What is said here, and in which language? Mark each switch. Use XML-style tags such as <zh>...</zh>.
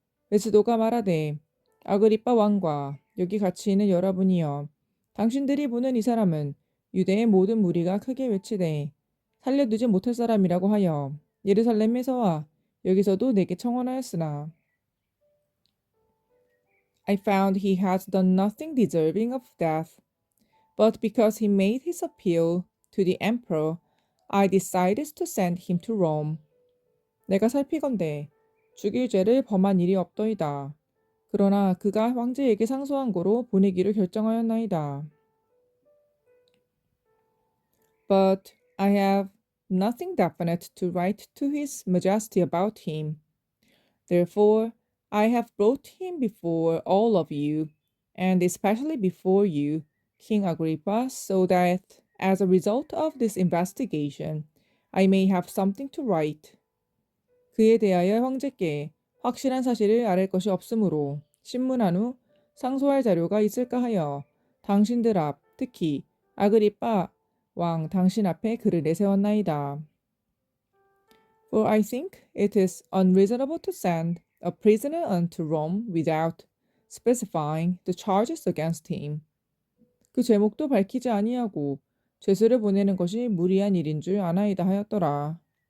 <ko>베스도가 말하되 아그리빠 왕과 여기 같이 있는 여러분이여 당신들이 보는 이 사람은 유대의 모든 무리가 크게 외치되 살려두지 못할 사람이라고 하여 예루살렘에서와 여기서도 내게 청원하였으나</ko> <en>I found he had done nothing deserving of death, but because he made his appeal to the emperor, I decided to send him to Rome.</en> <ko>내가 살피건대 죽일 죄를 범한 일이 없더이다. 그러나 그가 황제에게 상소한 고로 보내기를 결정하였나이다.</ko> <en>But I have nothing definite to write to His Majesty about him. Therefore, I have brought him before all of you, and especially before you, King Agrippa, so that, as a result of this investigation, I may have something to write.</en> <ko>그에 대하여 황제께 확실한 사실을 아랠 것이 없으므로 신문한 후 상소할 자료가 있을까 하여 당신들 앞, 특히 아그리빠 왕 당신 앞에 그를 내세웠나이다.</ko> <en>For I think it is unreasonable to send a prisoner unto Rome without specifying the charges against him.</en> <ko>그 제목도 밝히지 아니하고 죄수를 보내는 것이 무리한 일인 줄 아나이다 하였더라.</ko>